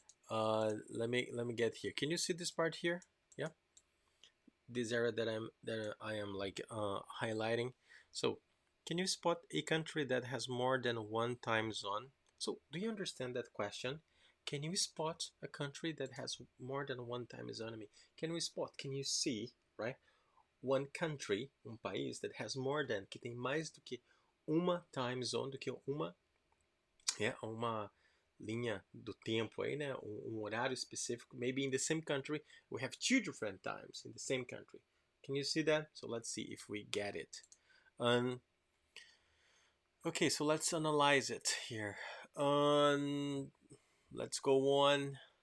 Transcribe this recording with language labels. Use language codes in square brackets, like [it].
[en] Let me get here. Can you see this part here? Yeah, this area that I am like highlighting. So can you spot a country that has more than one time zone? So do you understand that question? Can you spot a country that has more than one time zone? I mean, can you see, right? One country, [pt] país [en] that has more than, [pt] que tem mais do que uma time zone, do que uma linha do tempo aí, né? Horário específico. [en] Maybe in the same country, we have two different times in the same country. Can you see that? So let's see if we get it. Um, Okay, so let's analyze it here. Um, let's go on.